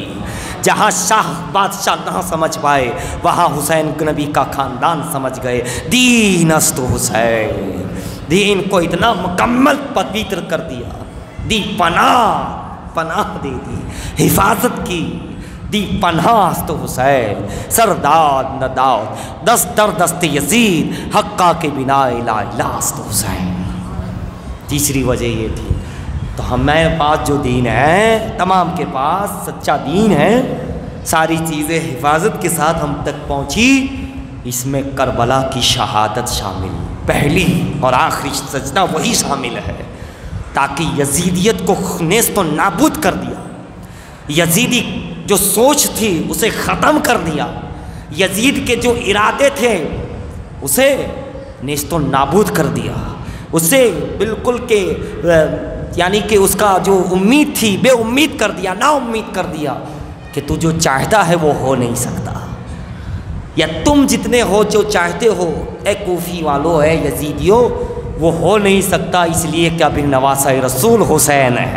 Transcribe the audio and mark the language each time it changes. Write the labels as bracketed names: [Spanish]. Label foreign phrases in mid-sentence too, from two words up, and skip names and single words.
[Urdu] جہاں شاہ بادشاہ نہ سمجھ پائے، وہاں حسین نبی کا خاندان سمجھ گئے۔ [Persian] دین است حسین، [Urdu] دین کو اتنا مکمل پوتر کر دیا، دی پناہ دے دی، حفاظت کی، [Persian] دی پناہ است حسین۔ سرداد نداد دست در دست یزید، حقا کے بنا [Arabic] لا الہ [Persian] است حسین۔ [Urdu] تیسری وجہ یہ تھی۔ تو ہمارے پاس جو دین ہے، تمام کے پاس سچا دین ہے، ساری چیزیں حفاظت کے ساتھ ہم تک پہنچی۔ اس میں کربلا کی شہادت شامل، پہلی اور آخری سجدہ وہی شامل ہے، تاکہ یزیدیت کو نیست و نابود کر دیا، یزیدی جو سوچ تھی اسے ختم کر دیا، یزید کے جو ارادے تھے اسے نیست و نابود کر دیا، اسے بالکل کہ یعنی کہ اس کا جو امید تھی بے امید کر دیا، نا امید کر دیا کہ تو جو چاہتا ہے وہ ہو نہیں سکتا، یا تم جتنے ہو جو چاہتے ہو اے کوفی والو، اے یزیدیو، وہ ہو نہیں سکتا، اس لیے کہ ابن نواسہ رسول حسین ہے۔